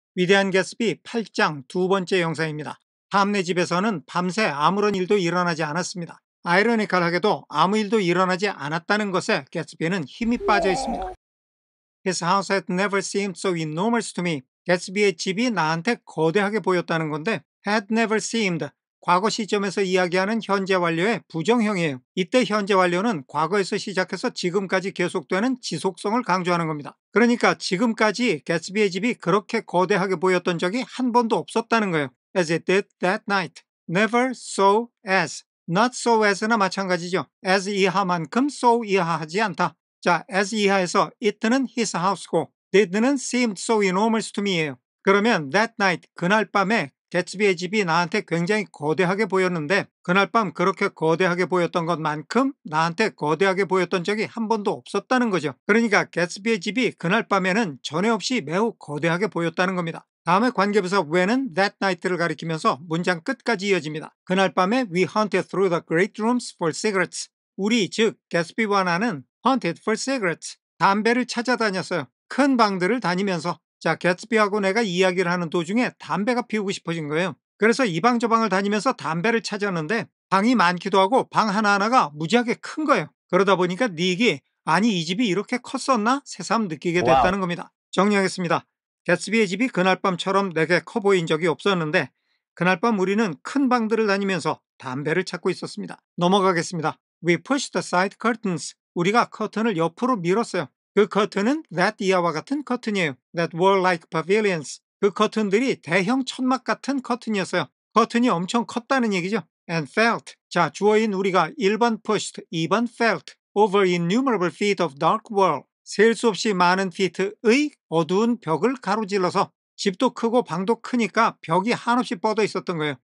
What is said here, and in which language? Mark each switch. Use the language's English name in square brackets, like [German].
[Korean] 위대한 개츠비 8장 두 번째 영상입니다. 탐네 집에서는 밤새 아무런 일도 일어나지 않았습니다. 아이러니컬하게도 아무 일도 일어나지 않았다는 것에 개츠비는 힘이 빠져 있습니다. [English] His house had never seemed so enormous to me. [Korean] 개츠비의 집이 나한테 거대하게 보였다는 건데 [English] had never seemed, [Korean] 과거 시점에서 이야기하는 현재 완료의 부정형이에요. 이때 현재 완료는 과거에서 시작해서 지금까지 계속되는 지속성을 강조하는 겁니다. 그러니까 지금까지 개츠비의 집이 그렇게 거대하게 보였던 적이 한 번도 없었다는 거예요. [English] As it did that night. Never so as. [Korean] Not so as나 마찬가지죠. as 이하만큼 so 이하하지 않다. 자, as 이하에서 it는 his house고 did는 [English] seemed so enormous to me [Korean] 예요. 그러면 that night, 그날 밤에 개츠비의 집이 나한테 굉장히 거대하게 보였는데 그날 밤 그렇게 거대하게 보였던 것만큼 나한테 거대하게 보였던 적이 한 번도 없었다는 거죠. 그러니까 개츠비의 집이 그날 밤에는 전에 없이 매우 거대하게 보였다는 겁니다. 다음에 관계부사 when은 that night를 가리키면서 문장 끝까지 이어집니다. 그날 밤에 [English] we hunted through the great rooms for cigarettes. [Korean] 우리 즉 개츠비와 나는 [English] hunted for cigarettes. [Korean] 담배를 찾아다녔어요. 큰 방들을 다니면서. 자, 개츠비하고 내가 이야기를 하는 도중에 담배가 피우고 싶어진 거예요. 그래서 이 방 저 방을 다니면서 담배를 찾았는데 방이 많기도 하고 방 하나하나가 무지하게 큰 거예요. 그러다 보니까 닉이 아니 이 집이 이렇게 컸었나? 새삼 느끼게 됐다는 겁니다. 정리하겠습니다. 개츠비의 집이 그날 밤처럼 내게 커 보인 적이 없었는데 그날 밤 우리는 큰 방들을 다니면서 담배를 찾고 있었습니다. 넘어가겠습니다. [English] We pushed aside curtains. [Korean] 우리가 커튼을 옆으로 밀었어요. 그 커튼은 that 이하와 같은 커튼이에요. [English] That were like pavilions. [Korean] 그 커튼들이 대형 천막 같은 커튼이었어요. 커튼이 엄청 컸다는 얘기죠. [English] And felt. [Korean] 자, 주어인 우리가 1번 pushed, 2번 [English] felt over innumerable feet of dark wall. [Korean] 셀 수 없이 많은 피트의 어두운 벽을 가로질러서 집도 크고 방도 크니까 벽이 한없이 뻗어 있었던 거예요.